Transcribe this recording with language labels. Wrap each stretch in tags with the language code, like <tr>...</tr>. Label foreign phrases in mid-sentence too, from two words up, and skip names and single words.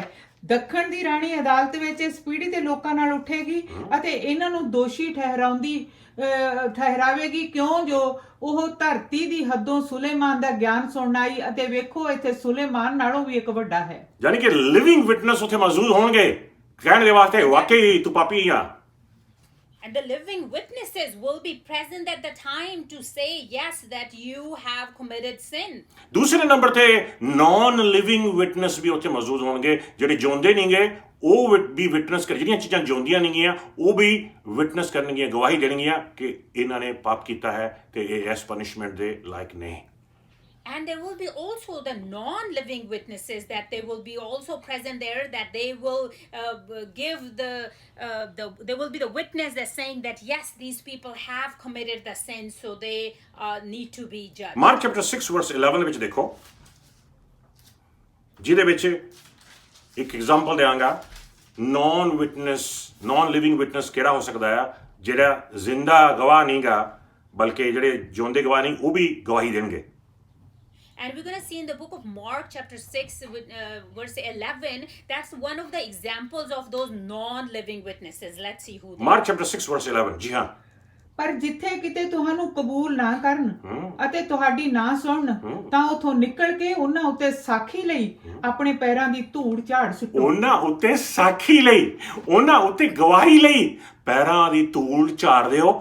<pa>ਦੱਖਣ ਦੀ ਰਾਣੀ ਅਦਾਲਤ ਵਿੱਚ ਇਸ ਪੀੜ੍ਹੀ ਦੇ ਲੋਕਾਂ ਨਾਲ ਉੱਠੇਗੀ ਅਤੇ ਇਹਨਾਂ ਨੂੰ ਦੋਸ਼ੀ ਠਹਿਰਾਵੇਗੀ ਕਿਉਂ ਜੋ ਉਹ ਧਰਤੀ ਦੀ ਹੱਦੋਂ ਸੁਲੇਮਾਨ ਦਾ ਗਿਆਨ ਸੁਣਨ ਆਈ। ਅਤੇ ਵੇਖੋ ਇੱਥੇ ਸੁਲੇਮਾਨ ਨਾਲੋਂ ਵੀ ਇੱਕ ਵੱਡਾ ਹੈ। ਯਾਨੀ ਕਿ</pa> <en>living witness</en> <pa>ਉੱਥੇ ਮੌਜੂਦ ਹੋਣਗੇ, ਕਹਿਣ ਦੇ ਵਾਸਤੇ ਵਾਕਈ ਤੂੰ ਪਾਪੀ ਆ।</pa> <en>And the living witnesses will be present at the time to say yes that you have committed sin.</en> <pa>ਦੂਸਰੇ ਨੰਬਰ ਤੇ</pa> <en>non living witness</en> <pa>ਵੀ ਉੱਥੇ ਮੌਜੂਦ ਹੋਣਗੇ, ਜਿਹੜੇ ਜਿਉਂਦੇ ਨਹੀਂਗੇ ਉਹ ਵੀ ਵਿਟਨੈਸ ਕਰ, ਜਿਹੜੀਆਂ ਚੀਜ਼ਾਂ ਜਿਉਂਦੀਆਂ ਨਹੀਂ ਗੀਆਂ ਉਹ ਵੀ ਵਿਟਨੈਸ ਕਰਨਗੀਆਂ, ਗਵਾਹੀ ਦੇਣਗੀਆਂ ਕਿ ਇਹਨਾਂ ਨੇ ਪਾਪ ਕੀਤਾ ਹੈ ਤੇ ਇਹ ਇਸ ਪਨਿਸ਼ਮੈਂਟ ਦੇ ਲਾਇਕ ਨਹੀਂ।</pa> <en>And there will be also the non-living witnesses that they will be also present there, that they will give there will be the witness that's saying that yes, these people have committed the sin, so they need to be judged. Mark chapter 6 verse 11</en> <pa>ਵਿੱਚ ਦੇਖੋ, ਜਿਹਦੇ ਵਿੱਚ ਇੱਕ ਐਗਜ਼ਾਮਪਲ ਦਿਆਂਗਾ।</pa> <en>non living witness</en> <pa>ਕਿਹੜਾ ਹੋ ਸਕਦਾ ਆ? ਜਿਹੜਾ ਜ਼ਿੰਦਾ ਗਵਾਹ ਨਹੀਂਗਾ ਬਲਕਿ ਜਿਹੜੇ ਜਿਉਂਦੇ ਗਵਾਹ ਨਹੀਂ ਉਹ ਵੀ ਗਵਾਹੀ ਦੇਣਗੇ।</pa> <en>And we're going to see in the book of Mark chapter 6 verse 11, that's one of the examples of those non-living witnesses. Let's see who they Mark chapter 6 verse 11</en> <pa>ਜੀ ਹਾਂ। ਪਰ ਜਿੱਥੇ ਕਿਤੇ ਤੁਹਾਨੂੰ ਕਬੂਲ ਨਾ ਕਰਨ ਅਤੇ ਤੁਹਾਡੀ ਨਾ ਸੁਣਨ ਤਾਂ ਉਥੋਂ ਨਿਕਲ ਕੇ ਉਹਨਾਂ ਉੱਤੇ ਸਾਖੀ ਲਈ ਆਪਣੇ ਪੈਰਾਂ ਦੀ ਧੂੜ ਝਾੜ ਸੁੱਟੋ। ਉਹਨਾਂ ਉੱਤੇ ਸਾਖੀ ਲਈ, ਉਹਨਾਂ ਉੱਤੇ ਗਵਾਹੀ ਲਈ ਪੈਰਾਂ ਦੀ ਧੂੜ ਝਾੜ ਦਿਓ।</pa>